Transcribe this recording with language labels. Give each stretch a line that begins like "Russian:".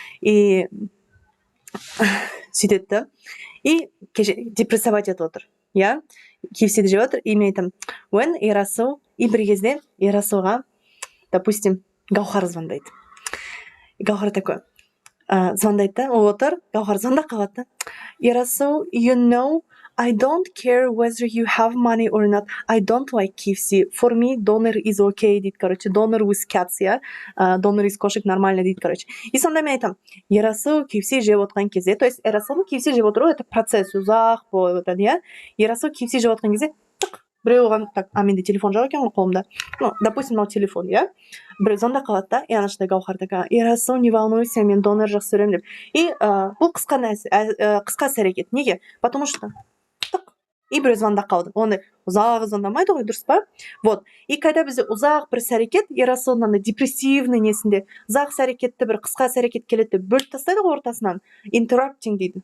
Kazakh: И сөйтеді. И депрессовать етіп отыр. Я KFC-ді жеп отыр, и мен айтам, when Ерасыл, и бір кезде Ерасылға, допустим, Гаухар звондайды. Гаухар такой, звондайды, ол отыр, Гаухар звондап қалады.
English: Ерасыл, you know, I don't care whether you have money or not. I don't like KFC. For me, donor is okay,
Kazakh: дейді, короче.
English: Donor with cats, я.
Kazakh: Donor из кошек нормально, дейді, короче. И сонда мен айтам, Ерасыл KFC жеп отқан кезде, то есть Ерасылдың KFC жеп отыру,
Russian: это процесс
Kazakh: ұзақ болып өтеді, я. Ерасыл KFC жеп отқан кезде, біреу оған, так, менде телефон жоқ екен ғой қолымда. Допустим, мынау телефон, я. Біреу звондап қалады да, и анаштай Гаухар такая, Ерасыл,
Russian: не волнуйся,
Kazakh: мен донор жақсы көремін деп. И бұл қысқа әрекет. Неге?
Russian: Потому что
Kazakh: и біреу звондап қалды. Оны ұзақ звондамайды ғой, дұрыс па? Вот. И қайда бізде ұзақ бір әрекет, Ерасылның депрессивный несінде ұзақ әрекетті бір қысқа әрекет келеді, бөліп тастайды ғой ортасынан. Interrupting дейді.